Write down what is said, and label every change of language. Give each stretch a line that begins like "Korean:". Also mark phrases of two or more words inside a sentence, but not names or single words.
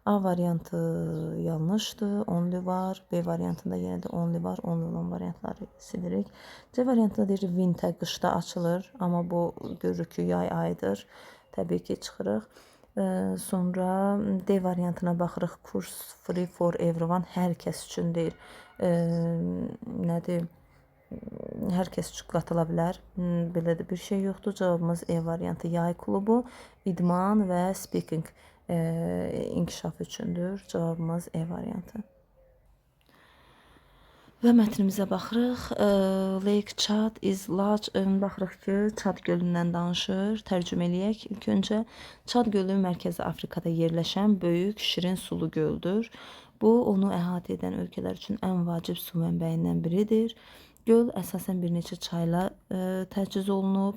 Azerbaijani: A variantı yanlışdır. Only var. B variantında yenə də only var. Only olan variantları silirik. C variantında deyir winter qışda açılır. Amma bu görürük ki yay ayıdır. Təbii ki çıxırıq. Sonra D variantına baxırıq.
English: Course free for everyone.
Azerbaijani: Hər kəs üçün deyir. Nədir? Hər kəs üçün qatıla bilər. Belə də bir şey yoxdur. Cavabımız E variantı. Yay klubu, idman və speaking inkişaf üçündür. Cavabımız E variantı. Və mətnimizə baxırıq.
English: Lake Chad is large.
Azerbaijani: Baxırıq ki, Çad gölündən danışır. Tərcümə eləyək. İlk öncə Çad gölü Mərkəzi Afrikada yerləşən böyük, şirin sulu göldür. Bu, onu əhatə edən ölkələr üçün ən vacib su mənbəyindən biridir. Göl əsasən bir neçə çayla təchiz olunub.